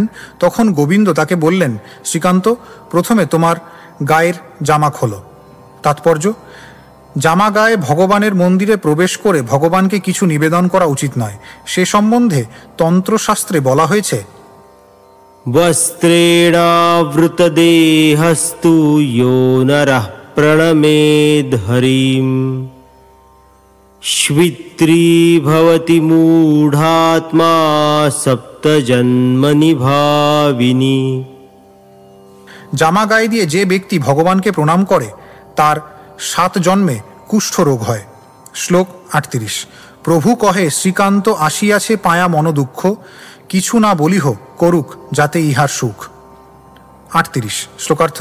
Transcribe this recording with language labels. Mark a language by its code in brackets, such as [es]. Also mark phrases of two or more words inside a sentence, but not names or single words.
[bn] তখন গোবিন্দ তাকে বললেন, শ্রীকান্ত, প্রথমে তোমার গায়ের জামা খোলো। তাৎপর্য: জামা গায়ে ভগবানের মন্দিরে প্রবেশ করে ভগবানকে কিছু নিবেদন করা উচিত নয়। সে সম্বন্ধে তন্ত্রশাস্ত্রে বলা হয়েছে, [sa] বস্ত্রেণাবৃতদেহস্তু यो नरः प्रणमेद् हरिं, श्वित्री भवति मूढात्मा सप्तजन्मनि भाविनी। [bn] জামা গায়ে দিয়ে যে ব্যক্তি ভগবানকে প্রণাম করে তার 7 জন্মে কুষ্ঠ রোগ হয়। শ্লোক 38। প্রভু কহে শ্রীকান্ত আসিয়াছে পায়া মনোদুঃখ, কিছু না বলিহ করুক যাতে ইহার সুখ। 38। শ্লোকার্থ।